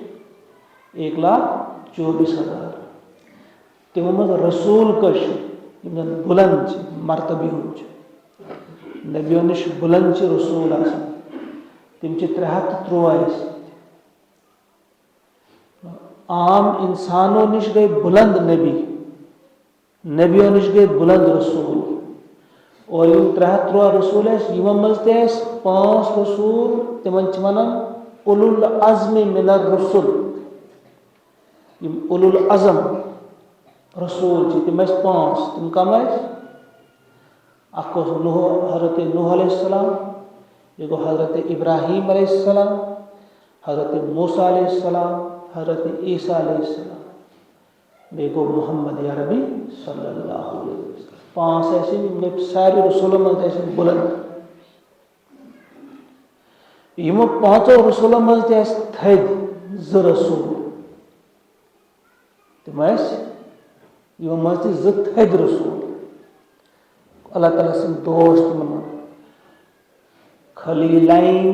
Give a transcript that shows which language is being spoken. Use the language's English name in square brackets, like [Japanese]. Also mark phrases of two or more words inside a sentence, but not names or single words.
[Kashmiri] 1,24,000 تِمو منٛز رسوٗل کٔژ چھِ یِم زَن بُلند چھِ مرتبہِ ہُنٛد چھِ نبیو نِش بُلند چھِ رسوٗل آسان تِم چھِ 313 ٲسۍ عام اِنسانو نِش گٔے بُلند نبیو نِش گٔے بُلند رسوٗل اور یِم 313 رسوٗل ٲسۍ یِمو منٛز تہِ ٲسۍ 5 رسوٗل تِمن چھِ وَنان [Arabic] اُلُو العزمِ مِنَ الرُّسُل [Kashmiri] یِم [Arabic] اُلُو العزم [Kashmiri] رسوٗل چھِ تِم ٲسۍ 5 تِم کم ٲسۍ اکھ اوس حضرت نوح [Arabic] علیہ السلام [Kashmiri] یہِ گوٚو حضرت ابراہیٖم [Arabic] علیہ السلام [Kashmiri] حضرت موسیٰ [Arabic] علیہ السلام [Kashmiri] حضرت عیٖسیٰ [Arabic] علیہ السلام [Kashmiri] بیٚیہِ گوٚو محمد عربی [Arabic] صلی اللہ علیہ وسلم [Kashmiri] 5 ٲسۍ یِم گٔے سارے رسوٗلن منٛز ٲسۍ یِم بُلند یِمو 5 رسوٗلن منٛز تہِ ٲسۍ تھٔدۍ 2 رسوٗل تِم ٲسۍ یِمو منٛز تہِ 2 تھٔدۍ رسوٗل اللہ تعالیٰ سٕنٛدۍ دوس تِمن منٛز خلیٖلین